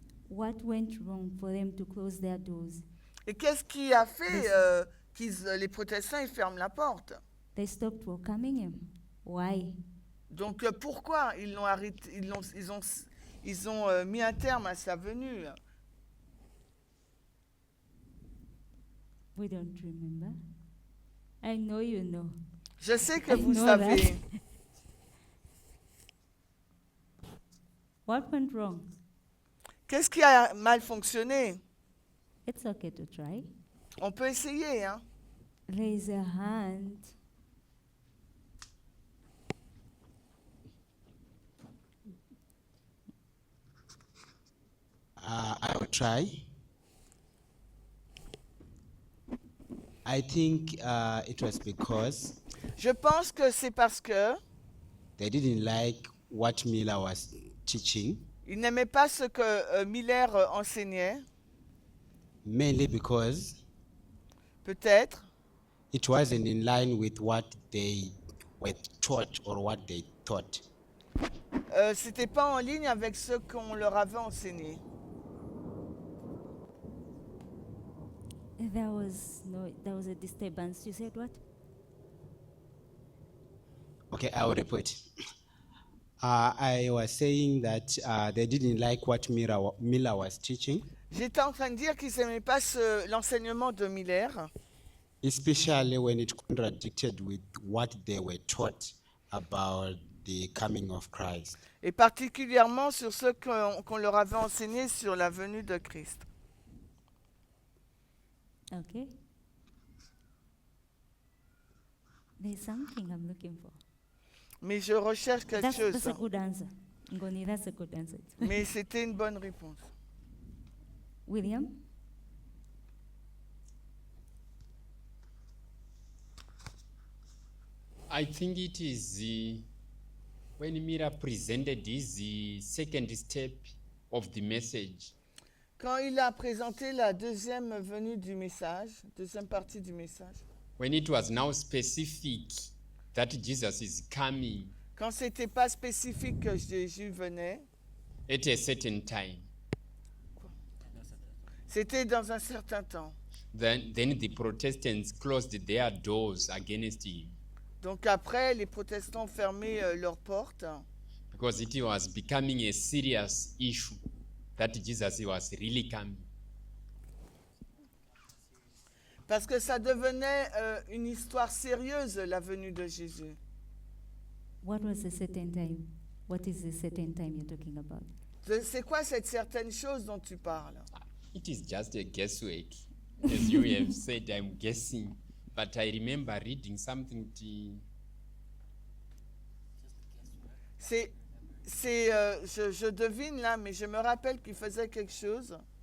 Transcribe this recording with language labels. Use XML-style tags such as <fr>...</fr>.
<en>What went wrong for them to close their doors?</en> <fr>Et qu'est-ce qui a fait les protestants ils ferment la porte?</fr> <en>They stopped welcoming him. Why?</en> <fr>Donc pourquoi ils l'ont arrêté, ils ont mis un terme à sa venue?</fr> <en>We don't remember. I know you know.</en> <fr>Je sais que</fr> <en>I</en> <fr>vous</fr> <en>know</en> <fr>savez.</fr> <en>that. What went wrong?</en> <fr>Qu'est-ce qui a mal fonctionné?</fr> <en>It's okay to try.</en> <fr>On peut essayer, hein?</fr> <en>Raise a hand. I will try. I think it was because</en> <fr>Je pense que c'est parce que</fr> <en>they didn't like what Miller was teaching,</en> <fr>ils n'aimaient pas ce que Miller enseignait,</fr> <en>mainly because</en> <fr>peut-être,</fr> <en>it wasn't in line with what they were taught or what they thought.</en> <fr>c'était pas en ligne avec ce qu'on leur avait enseigné.</fr> <en>There was a disturbance. You said what? Okay, I will repeat. I was saying that they didn't like what Miller was teaching,</en> <fr>J'étais en train de dire qu'ils n'aimaient pas l'enseignement de Miller,</fr> <en>especially when it contradicted with what they were taught about the coming of Christ.</en> <fr>et particulièrement sur ce qu'on leur avait enseigné sur la venue de Christ.</fr> <en>Okay. There's something I'm looking for.</en> <fr>Mais je recherche quelque</fr> <en>That's</en> <fr>chose.</fr> <en>a good answer. Ngoni, that's a good answer.</en> <fr>Mais c'était une bonne réponse.</fr> <en>William? I think it is when Mira presented his second step of the message.</en> <fr>Quand il a présenté la deuxième venue du message, deuxième partie du message,</fr> <en>When it was now specific that Jesus is coming</en> <fr>quand c'était pas spécifique que Jésus venait,</fr> <en>at a certain time,</en> <fr>c'était dans un certain temps.</fr> <en>then the Protestants closed their doors against him</en> <fr>Donc après, les protestants ont fermé leurs portes</fr> <en>because it was becoming a serious issue that Jesus was really coming.</en> <fr>parce que ça devenait une histoire sérieuse, la venue de Jésus.</fr> <en>What was the certain time? What is the certain time you're talking about?</en> <fr>C'est quoi cette certaine chose dont tu parles?</fr> <en>It is just a guesswork. As you have said, I'm guessing. But I remember reading something</en> <fr>Je devine là, mais je me rappelle qu'il faisait quelque chose.</fr>